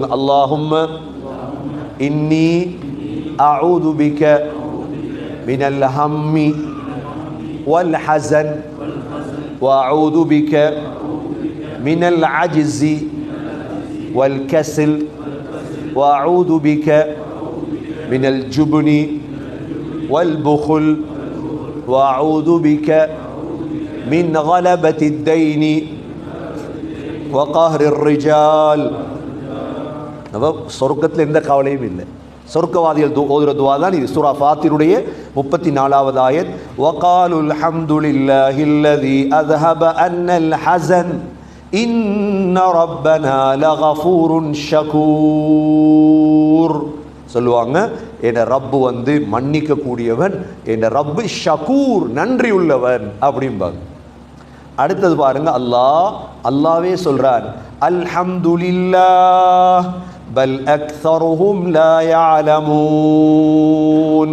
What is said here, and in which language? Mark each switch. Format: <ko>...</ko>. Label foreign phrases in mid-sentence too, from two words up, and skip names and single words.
<ar>اللهم إني أعوذ بك من الهم والحزن وأعوذ بك من العجز والكسل وأعوذ بك من الجبن والبخل وأعوذ بك من غلبة الدين وقهر الرجال.</ar> <ta>சொர்க்கத்தில் எந்த கவலையும் இல்லை. சொர்க்கவாதிகள் ஓதுற துவா தான் இது. சூரா ஃபாத்திருடைய 34வது ஆயத்.</ta> <ar>وقالوا الحمد لله الذي أذهب عنا الحزن إن ربنا لغفور شكور.</ar> <ta>சொல்லுவாங்க, என் ரப்பு வந்து மன்னிக்க கூடியவன், என் ரப்பு ஷகூர் நன்றி உள்ளவன் அப்படிம்பாங்க. அடுத்தது பாருங்க, அல்லாஹ்வே சொல்றான்</ta> <ar>الحمد لله بل أكثرهم لا يعلمون.</ar>